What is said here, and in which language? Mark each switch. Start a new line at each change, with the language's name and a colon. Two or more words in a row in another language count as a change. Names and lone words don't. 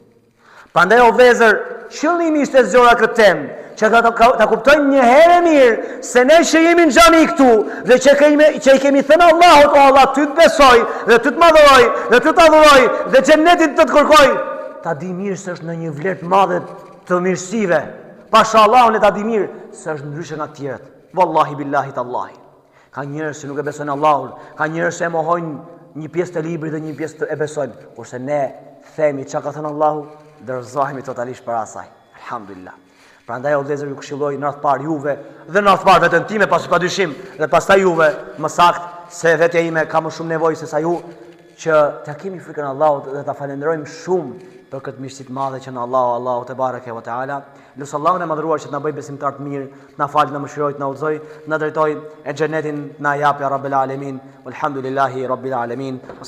Albanian: Prandaj o vëllezër, qëllimi ishte zgjora këtë temë, që ta kuptojnë një herë mirë se ne që jemi në xhami këtu dhe që i kemi thënë Allahut, o Allah, ty të besoj dhe ty të madhëroj dhe ty të adhuroj dhe xhenetin të kërkoj, ta di mirë se është në një vlerë të madhe të mirësive. Pasha Allahun e ta di mirë se është ndryshe nga të tjerët.
Arabic: والله بالله تالله.
Albanian: Ka njerëz që nuk e besojnë Allahun, ka njerëz që e mohojnë një pjesë të librit dhe një pjesë e besojnë, kurse ne themi çka ka thënë Allahu, dorëzohemi totalisht para asaj. Alhamdulillah. Prandaj o vëllezër, ju këshilloj në radh parë juve dhe në radh parë veten time, pasi padyshim, dhe pastaj juve, më saktë se vetja ime ka më shumë nevojë se sa ju, që ta kemi frikën e Allahut dhe ta falenderojmë shumë për këtë mirësi të madhe që në Allahu
Arabic: تبارك وتعالى.
Albanian: Lutë Allahun e madhruar që të na bëjë besimtar të mirë, të na falë, të na mëshirojë, të na udhëzojë, të na drejtojë e xhenetin na jap
Arabic: يا رب العالمين. والحمد لله رب العالمين.